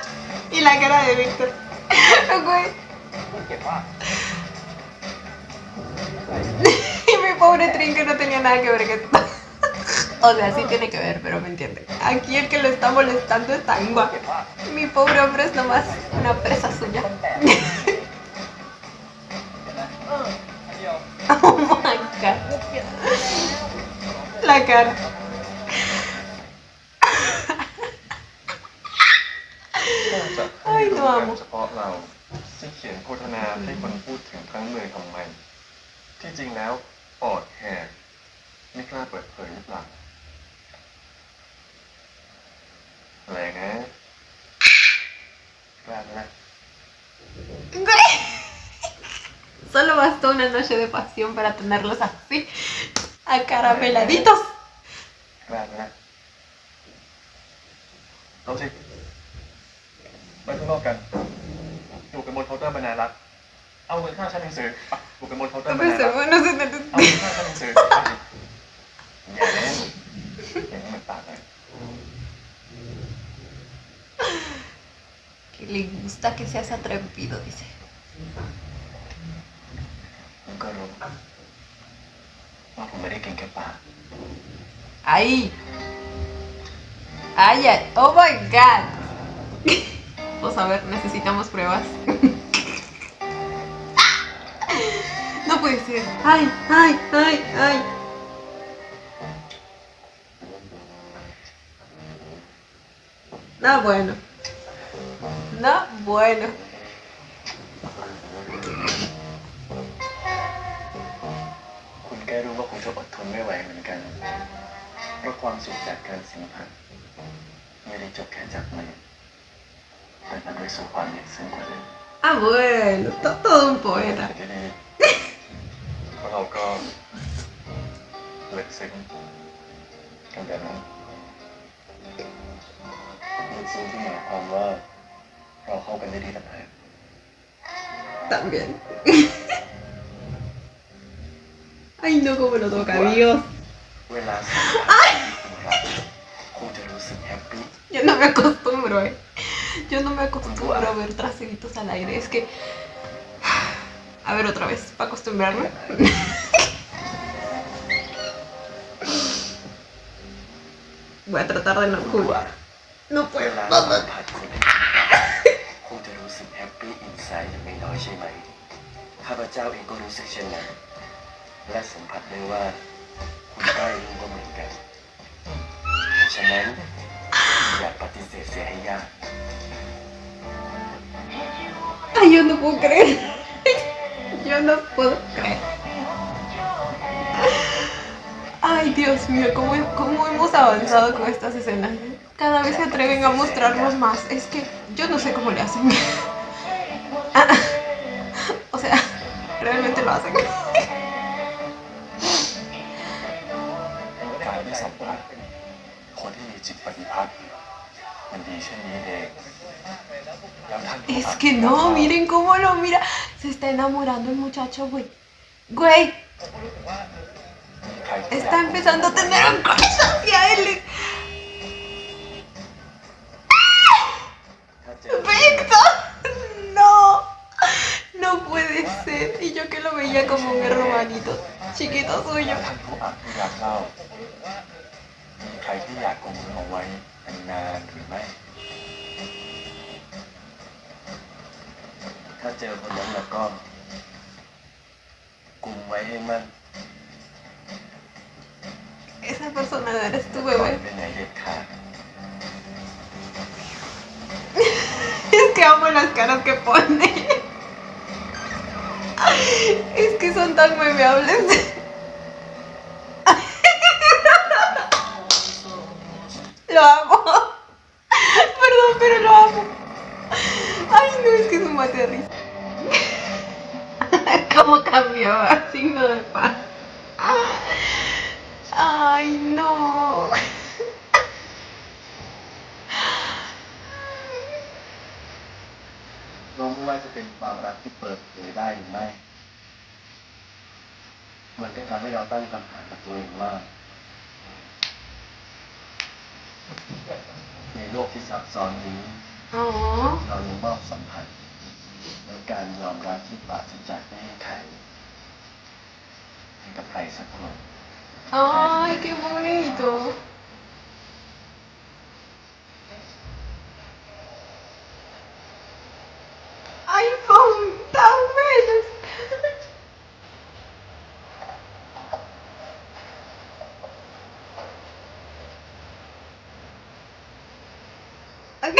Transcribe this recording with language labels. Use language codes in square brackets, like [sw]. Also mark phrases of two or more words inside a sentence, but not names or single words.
[es] Y la cara de Víctor. Güey. Y mi pobre Trin que no tenía nada que ver con esto. O sea, sí tiene que ver, pero me entienden. Aquí el que lo está molestando es Tangua. Mi pobre hombre es nomás una presa suya. [en] Oh my god. [es] La cara. [th] น่าจะ [es] Ay, [th] ให้ [es] no [th] รู้กัน [es] amo. [th] เฉพาะเราที่เขียนโฆษณาให้คนพูดถึงครั้งเลยทำไม ที่จริงแล้วปอดแหกไม่กล้าเปิดเผยหรือเปล่าอะไรนะกล้านะ [es] Güey. Solo bastó una noche de pasión para tenerlos así, acaramelladitos. [th] กล้านะเอาสิไปข้างนอกกันอยู่กันบนเคาน์เตอร์มานานละเอาเงินค่าชั้นหนังสือไปอยู่กันบนเคาน์เตอร์ [es] No [th] มานาน [es] pensé, [th] ละ [es] bueno, se me... [th] เอาเงินค่าชั้นหนังสือเอาสิอย่าเล่นอย่างนี้มันปากเลย [es] Que le gusta que seas atrevido, dice. [th] ผมก็รู้ว่าผมไม่ได้เก่งแค่ปาก [es] Ahí. Ay, ay. [en] Oh my god. [es] Vamos a ver, necesitamos pruebas. No puede ser. Ay, ay, ay, ay. No, bueno. No, bueno. [th] คุณแก้รู้ว่าคงจะอดทนไม่ไหวเหมือนกัน เพราะความสุขจากการสัมผัสไม่ได้จบแค่จับมือแต่นำไปสู่ความลึกซึ้งกว่านั้น [es] Ah, bueno, todo un poeta. [th] ก็ดีเพราะเราก็ลึกซึ้งกันแบบนั้นลึกซึ้งที่หมายความว่าเราเข้ากันได้ดีต่างหาก [es] También. Ay, no, como lo toca, Dios. [th] เวลาสัมผัสที่คุณรักคงจะรู้สึกแฮปปี้ [es] Yo no me acostumbro, Yo no me acostumbro a ver traseritos al aire. Es que. A ver, otra vez, para acostumbrarme. Voy a tratar de no jugar. No [th] เว [es] puedo. [th] ลาสัมผัสคนที่คุณรักคงจะรู้สึก [en] happy inside [th] อย่างไม่น้อยใช่ไหมข้าพเจ้าเองก็รู้สึกเช่นนั้นและสัมผัสได้ว่าคุณใกล้รู้ก็เหมือนกันฉะนั้นอย่าปฏิเสธเสียให้ยาก [es] Ay, yo no puedo creer. Yo no puedo creer. Ay, Dios mío, cómo hemos avanzado con estas escenas. Cada vez se atreven a mostrarnos más. Es que yo no sé cómo le hacen. O sea, realmente lo hacen. [th] การได้สัมผัสคนที่มีจิตปฏิภาณมันดีเช่นนี้เองแล้วท่านผู้ [es] Es [th] อ่าน [es] que no, miren cómo lo mira. Se está enamorando el muchacho, güey. Güey, [th] มีใครที่อยาก [es] está empezando a tener un crush hacia él. [th] ถ้าเจอ [es] ¡Víctor! No, no puede ser. Y yo que lo veía como un hermanito chiquito [th] แล้ [es] suyo. [th] วท่านผู้อ่านที่รักเล่ามีใครที่อยากคงมือเอาไว้นานๆหรือไม่ถ้าเจอคนนั้นแล้วก็กุมไว้ให้มั่น [es] Esa persona eres tu [th] ปล่อย [es] bebé. [th] ไปไหนเด็ดขาด [es] Es que amo las caras que pone. Es que son tan memeables. Lo amo. Perdón, pero lo amo. Ay, no, es que es un mate de risa. ¿Cómo cambió a signo de paz? Ay, no. [th] เราไม่ว่าจะเป็นความรักที่เปิดเผยได้หรือไม่ มันก็ทำให้เราตั้งคำถามกับตัวเองว่า ในโลกที่ซับซ้อนนี้ Oh. เรายังมอบสัมผัสและการยอมรับที่ปราศจากเงื่อนไขให้กับใครสักคน [es] Ay, qué bonito. Ay, son tan bellos. Ok.